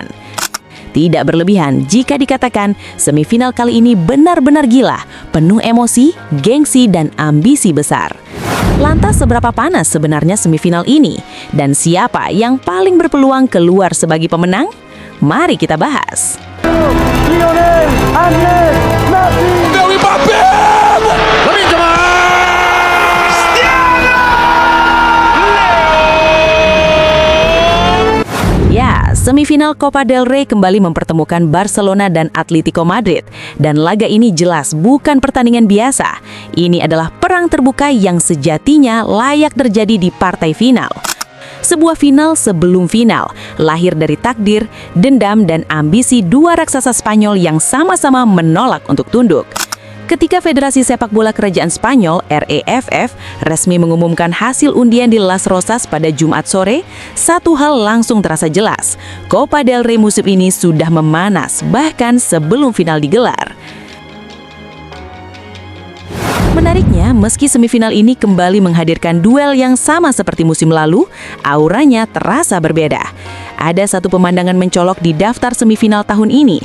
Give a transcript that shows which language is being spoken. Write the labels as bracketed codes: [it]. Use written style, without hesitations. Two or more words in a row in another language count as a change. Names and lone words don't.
[id] Tidak berlebihan jika dikatakan semifinal kali ini benar-benar gila, penuh emosi, gengsi, dan ambisi besar. Lantas seberapa panas sebenarnya semifinal ini? Dan siapa yang paling berpeluang keluar sebagai pemenang? Mari kita bahas. Lionel Andrés Messi. Mbappé! Lamine Yamal! Ya, semifinal Copa del Rey kembali mempertemukan Barcelona dan Atletico Madrid. Dan laga ini jelas bukan pertandingan biasa. Ini adalah perang terbuka yang sejatinya layak terjadi di partai final. Sebuah final sebelum final, lahir dari takdir, dendam, dan ambisi dua raksasa Spanyol yang sama-sama menolak untuk tunduk. Ketika Federasi Sepak Bola Kerajaan Spanyol, REFF, resmi mengumumkan hasil undian di Las Rozas pada Jumat sore, satu hal langsung terasa jelas. Copa del Rey musim ini sudah memanas, bahkan sebelum final digelar. Menariknya, meski semifinal ini kembali menghadirkan duel yang sama seperti musim lalu, auranya terasa berbeda. Ada satu pemandangan mencolok di daftar semifinal tahun ini.